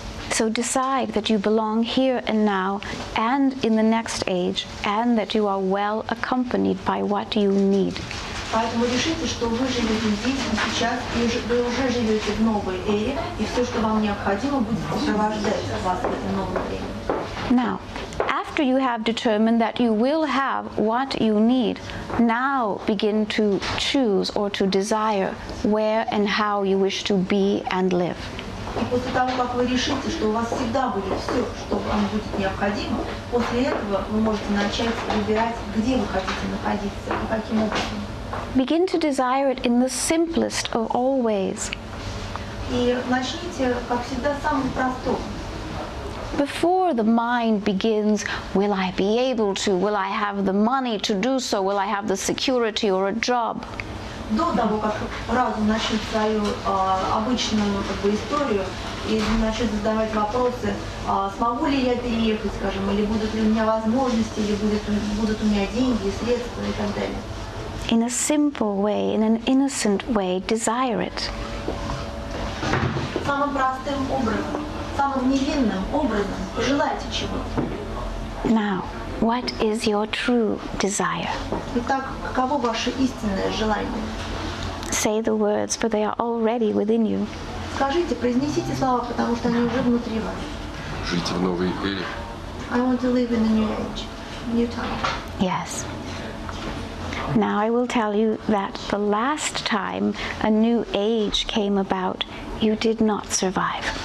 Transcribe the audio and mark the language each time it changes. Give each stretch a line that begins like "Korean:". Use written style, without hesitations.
English: So decide that you belong here and now and in the next age, and that you are well accompanied by what you need.
Russian: Поэтому решите, что вы живете здесь и сейчас, и вы уже живете в новой эре, и все, что вам необходимо, будет сопровождать вас в этом новом времени.
English: Now, after you have determined that you will have what you need, now begin to choose or to desire where and how you wish to be and live.
Russian: И после того, как вы решите, что у вас всегда будет все, что вам будет необходимо, после этого вы можете начать выбирать, где вы хотите находиться и каким образом.
English: Begin to desire it in the simplest of all ways.
Russian: И начните, как всегда, с самого простого.
English: Before the mind begins, will I be able to? Will I have the money to do so? Will I have the security or a job?
Russian: До того, как разум начнет свою обычную историю и начнет задавать вопросы, смогу ли я переехать, скажем, или будут ли у меня возможности, или будут у меня деньги, средства и так далее.
English: In a simple way, in an innocent way, desire it.
Russian: Самым простым образом, самым невинным образом пожелайте чего-то.
English: Now, what is your true desire?
Russian: Итак, каково ваше истинное желание?
English: Say the words, for they are already within you.
Russian: Скажите, произнесите слова, потому что они уже внутри вас. Жить в новой эре.
English: I want to live in a new age, new time. Yes. Now I will tell you that the last time a new age came about, you did not survive.